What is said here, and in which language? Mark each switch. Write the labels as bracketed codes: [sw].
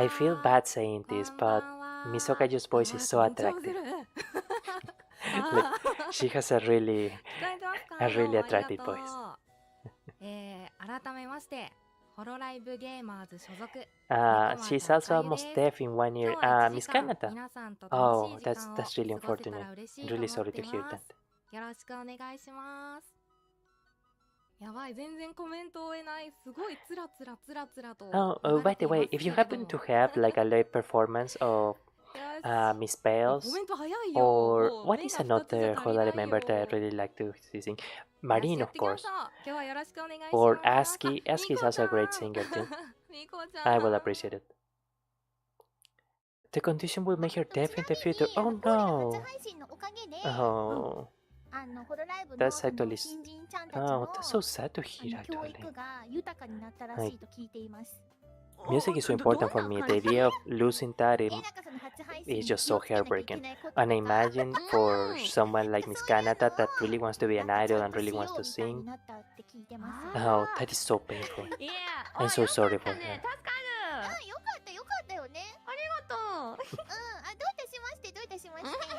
[en] I feel bad saying this, but Misokaju's voice is so attractive. Like, she has a really attractive voice. [ja] 改めまして、Hololive Gamers 所属。 [en] She's also almost deaf in one ear. Miss Kanata. Oh, that's really unfortunate. I'm really sorry to hear that. [ja] よろしくお願いします。やばい、全然コメント追えない。すごいつらと。 [en] Oh, by the way, if you happen to have like a live performance of Miss Bales, or what is another Hololive member that I really like to sing? Marine, of course. Or Aski. Aski is also a great singer too. I will appreciate it. The condition will make her deaf in the future. Oh no! Oh. That's actually... Oh, that's so sad to hear actually. Like, music is so important for me. The idea of losing that is just so heartbreaking. And I imagine for someone like Miss Kanata that really wants to be an idol and really wants to sing, oh, that is so painful. I'm so sorry for her. [ja] よかったよかったよね。ありがとう。どういたしましてどういたしまして。